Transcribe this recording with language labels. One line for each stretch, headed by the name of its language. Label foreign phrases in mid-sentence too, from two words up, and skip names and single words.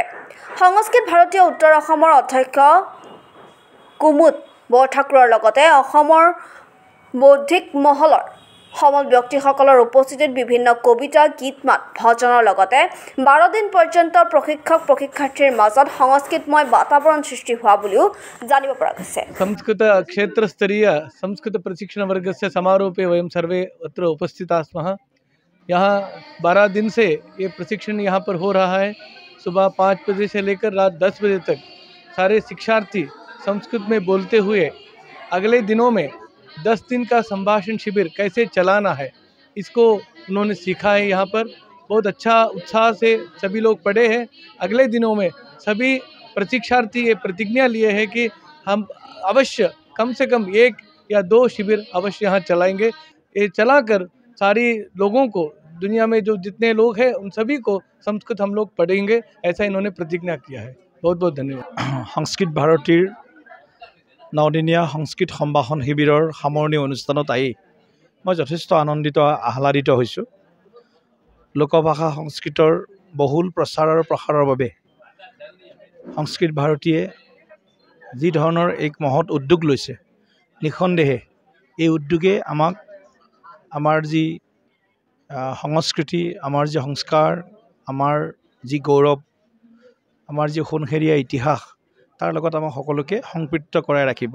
Assamese: সংস্কৃত ভাৰতীয় উত্তৰ অসমৰ অধ্যক্ষ কুমুদ বৰঠাকুৰৰ লগতে অসমৰ বৌদ্ধিক মহলৰ সমল ব্যক্তিসকলৰ উপস্থিতিত বিভিন্ন কবিতা গীত মাত ভজনৰ লগতে 12 দিন পৰ্যন্ত প্ৰশিক্ষক প্ৰশিক্ষাৰ্থীৰ মাজত সংস্কৃতময় বাতাবৰণ সৃষ্টি হোৱা বুলিও জানিব পৰা গৈছে।
Sanskrit: संस्कृत क्षेत्र स्तरीय संस्कृत प्रशिक्षण वर्ग से समारोपे वयम सर्वे अत्र उपस्थिताः स्मः।
Hindi: यहाँ 12 दिन से ये प्रशिक्षण यहाँ पर हो रहा है। सुबह 5 बजे से लेकर रात 10 बजे तक सारे शिक्षार्थी संस्कृत में बोलते हुए अगले दिनों में 10 दिन का संभाषण शिविर कैसे चलाना है इसको उन्होंने सीखा है। यहाँ पर बहुत अच्छा उत्साह से सभी लोग पढ़े हैं। अगले दिनों में सभी प्रशिक्षार्थी ये प्रतिज्ञा लिए हैं कि हम अवश्य कम से कम 1 या 2 शिविर अवश्य यहाँ चलाएंगे। ये चलाकर सारी लोगों को दुनिया में जो जितने लोग हैं उन सभी को संस्कृत हम लोग पढ़ेंगे, ऐसा इन्होंने प्रतिज्ञा किया है। बहुत बहुत धन्यवाद।
Assamese: সংস্কৃত ভাৰতীৰ 9 দিনীয়া সংস্কৃত সম্ভাষণ শিবিৰৰ সামৰণি অনুষ্ঠানত আহি মই যথেষ্ট আনন্দিত আহ্লাদিত হৈছোঁ। লোকভাষা সংস্কৃতৰ বহুল প্ৰচাৰ আৰু প্ৰসাৰৰ বাবে সংস্কৃত ভাৰতীয়ে যি ধৰণৰ এক মহৎ উদ্যোগ লৈছে, নিঃসন্দেহে এই উদ্যোগে আমাক আমাৰ যি সংস্কৃতি, আমাৰ যি সংস্কাৰ, আমাৰ যি গৌৰৱ, আমাৰ যি সোণসেৰীয়া ইতিহাস তাৰ লগত আমাক সকলোকে সংপৃক্ত কৰাই ৰাখিব।